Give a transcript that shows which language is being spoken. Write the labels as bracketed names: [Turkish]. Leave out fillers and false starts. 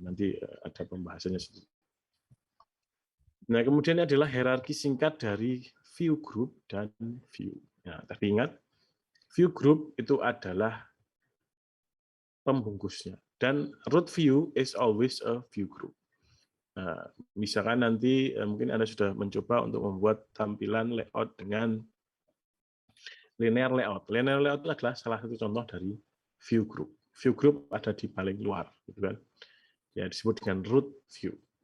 [Indonesian] Nanti ada pembahasannya. Nah, kemudian adalah hierarki singkat dari view group dan view. Nah, tapi ingat, view group itu adalah pembungkusnya. [English] Dan root view is always a view group. [Indonesian] Nah, misalkan nanti mungkin Anda sudah mencoba untuk membuat tampilan layout dengan linear layout. Linear layout adalah salah satu contoh dari view group. View group ada di paling luar, gitu kan? Ya, disebut dengan root view.